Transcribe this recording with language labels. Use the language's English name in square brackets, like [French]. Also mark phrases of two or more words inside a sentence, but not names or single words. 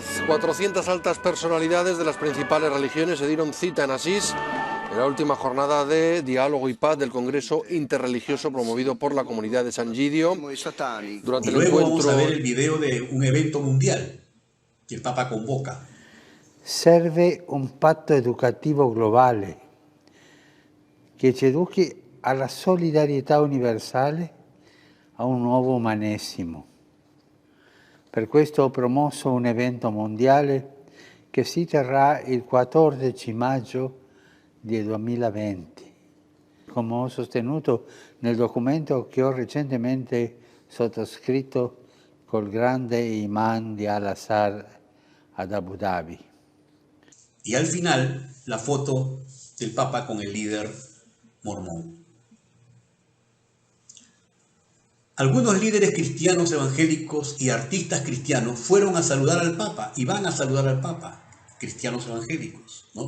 [Spanish] 400 altas personalidades de las principales religiones se dieron cita en Asís en la última jornada de diálogo y paz del Congreso Interreligioso promovido por la comunidad de San Gidio. Durante y el luego encuentro... vamos a ver el video de un evento mundial que el Papa convoca. [Italian] Serve un patto educativo globale che ci educhi alla solidarietà universale, a un nuovo umanesimo. Per questo ho promosso un evento mondiale che si terrà il 14 maggio del 2020, come ho sostenuto nel documento che ho recentemente sottoscritto col grande imán di Al-Azhar ad Abu Dhabi. [Spanish] Y al final, la foto del Papa con el líder mormón. Algunos líderes cristianos evangélicos y artistas cristianos fueron a saludar al Papa y van a saludar al Papa, cristianos evangélicos, ¿no?